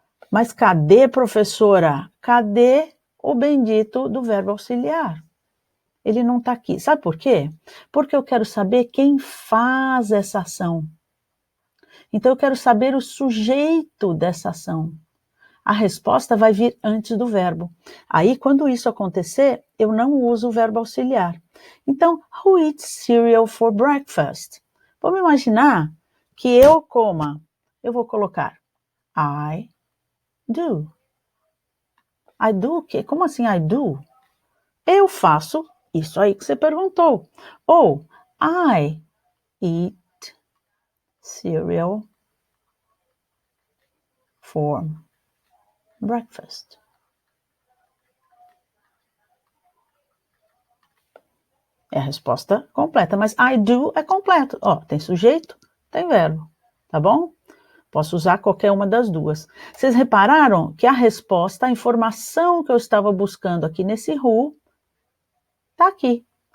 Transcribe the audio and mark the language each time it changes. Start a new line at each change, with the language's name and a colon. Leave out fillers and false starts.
Portuguese: Mas cadê, professora? Cadê o bendito do verbo auxiliar? Ele não está aqui. Sabe por quê? Porque eu quero saber quem faz essa ação. Então eu quero saber o sujeito dessa ação. A resposta vai vir antes do verbo. Aí, quando isso acontecer, eu não uso o verbo auxiliar. Então,
English: who eats cereal for breakfast?
Portuguese: Vamos imaginar que eu coma. Eu vou colocar
English: I do.
Portuguese: I do o quê? Como assim I do? Eu faço isso aí que você perguntou.
English: Ou I eat cereal for breakfast.
Portuguese: É a resposta completa, mas
English: I do
Portuguese: é completo. Ó, tem sujeito, tem verbo, tá bom? Posso usar qualquer uma das duas. Vocês repararam que a resposta, a informação que eu estava buscando aqui nesse who, tá aqui.